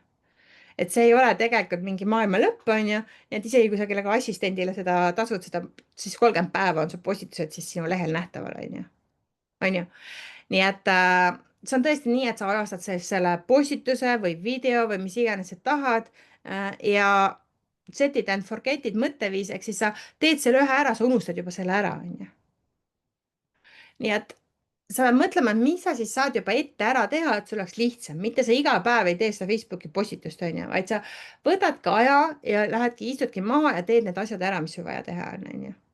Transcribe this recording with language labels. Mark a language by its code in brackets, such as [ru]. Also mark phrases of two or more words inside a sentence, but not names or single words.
[et] et see ei ole tegelikult mingi maailma lõpp, on ju, et isegi kui sa kellega assistendile seda tasud, seda siis 30 päeva on su postitused siis sinu lehel nähtaval, on ju. on ju. nii et see on tõesti nii, et sa ajastad selle postituse või video või mis iganes sa tahad ja [en] set it and forget it [et] mõtteviis, ehk siis sa teed selle ühe ära, sa unustad juba selle ära, on ju. nii et sa pead mõtlema, et mis sa siis saad juba ette ära teha, et sul oleks lihtsam, mitte sa iga päev ei tee seda Facebooki postitust, on ju, vaid sa võtad ka aja ja lähedki, istudki maha ja teed need asjad ära, mis sul vaja teha on, on ju.